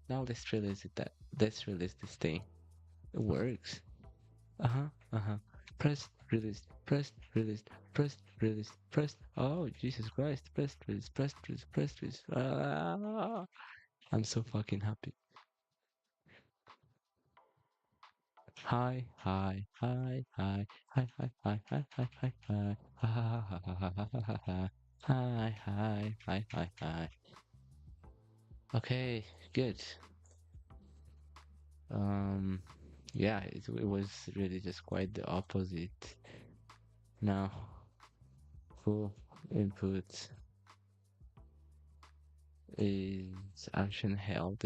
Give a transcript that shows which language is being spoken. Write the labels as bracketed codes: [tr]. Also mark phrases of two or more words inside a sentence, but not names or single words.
[en] Now let's release it. Let's release this thing. It works. Uh-huh, uh-huh. Pressed, released, pressed, released, pressed, released, pressed. Oh, Jesus Christ. Pressed, released, pressed, released, pressed, released. I'm so fucking happy. Hi, hi, hi, hi, hi, hi, hi, hi, hi, hi, hi, ha, ha, ha, ha, ha, ha, ha, ha. Hi, hi, hi, hi, hi. Okay, good. Um, yeah, it was really just quite the opposite. Now, full input is action held.